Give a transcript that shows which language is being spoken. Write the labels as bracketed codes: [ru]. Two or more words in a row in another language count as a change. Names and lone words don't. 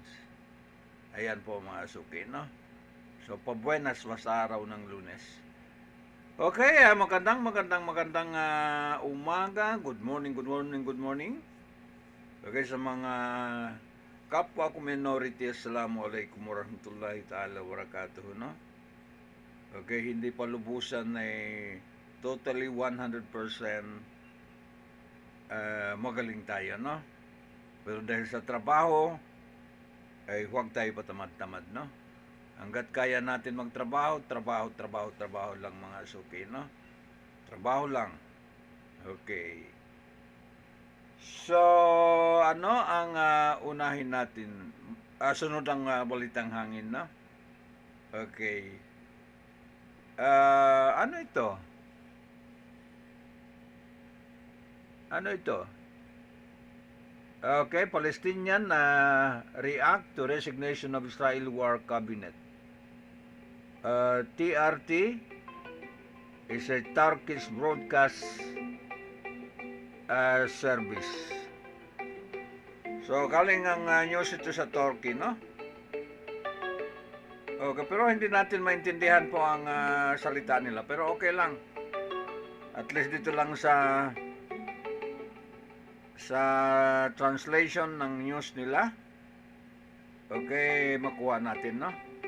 [tl] Ayan po mga suki, no? So, pabuenas mas araw ng Lunes. Okay, magandang umaga. [en] Good morning. [tl] Okay, sa mga kapwa ko minority, [ar] السلام عليكم ورحمة الله تعالى وبركاته, [tl] no? Okay, hindi pa lubusan ay totally 100% magaling tayo, no? Pero dahil sa trabaho, ay huwag tayo patamad-tamad, no? Hanggat kaya natin magtrabaho, trabaho lang mga suki, no? Trabaho lang. Okay. So, ano ang unahin natin? Sunod ang balitang hangin, no? Okay. Ano ito? [en] Okay, Palestinian react to resignation of Israel War Cabinet. TRT is a Turkish broadcast service. [tl] So, galing ang news ito sa Turkey, no? Okay, pero hindi natin maintindihan po ang salita nila. Pero okay lang. [en] At least [tl] dito lang sa translation ng news nila, okay, makuha natin, no?